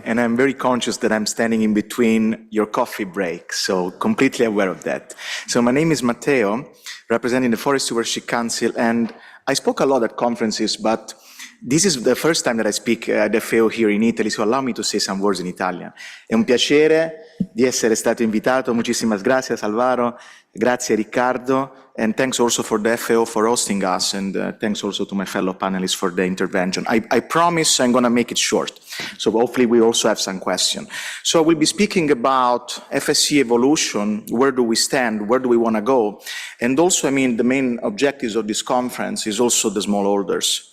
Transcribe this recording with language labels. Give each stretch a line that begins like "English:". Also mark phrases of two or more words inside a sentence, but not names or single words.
English: And I'm very conscious that I'm standing in between your coffee break, so completely aware of that. So my name is Matteo, representing the Forest Stewardship Council, and I spoke a lot at conferences, but this is the first time that I speak at FAO here in Italy, so allow me to say some words in Italian.
Italian: È un piacere di essere stato invitato.
Spanish: Muchísimas gracias,
Italian: Alvaro. Grazie, Riccardo.
English: And thanks also for the FAO for hosting us, and thanks also to my fellow panelists for the intervention. I promise I'm going to make it short, so hopefully we also have some questions. So we'll be speaking about FSC evolution, where do we stand, where do we want to go, and also, the main objectives of this conference is also the smallholders.